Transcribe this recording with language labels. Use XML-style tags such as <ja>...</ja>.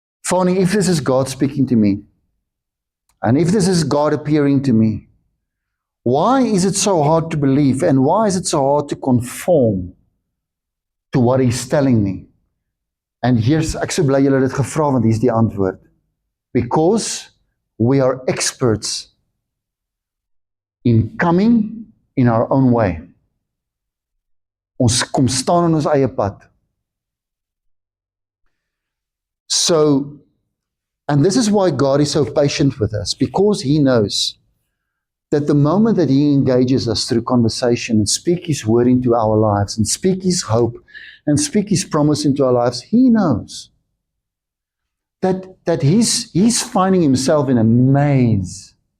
<en>Fanny, if this is God speaking to me, and if this is God appearing to me, why is it so hard to believe, and why is it so hard to conform to what He's telling me?</en> <af>En hier's, ek so bly julle dit gevra, want hier's die antwoord.</af> <en>Because we are experts in coming in our own way.</en> <af>Ons kom staan in ons eie pad.</af> <en>So, and this is why God is so patient with us, because He knows that the moment that He engages us through conversation and speak His word into our lives and speak His hope and speak His promise into our lives, He knows that he's finding himself in a maze.</en>